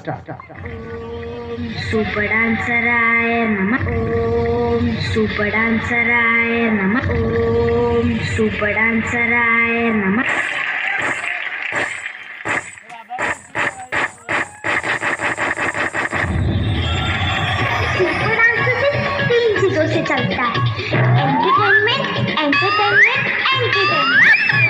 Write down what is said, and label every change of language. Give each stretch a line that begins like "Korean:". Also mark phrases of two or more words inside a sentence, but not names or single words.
Sanskrit: Super Danceraaya Namah. Om Super Danceraaya Namah. Om Super Danceraaya Namah.
Hindi: Super डांस सिर्फ 3 चीजों से चलता है, एंटरटेनमेंट, एंटरटेनमेंट, एंटरटेनमेंट।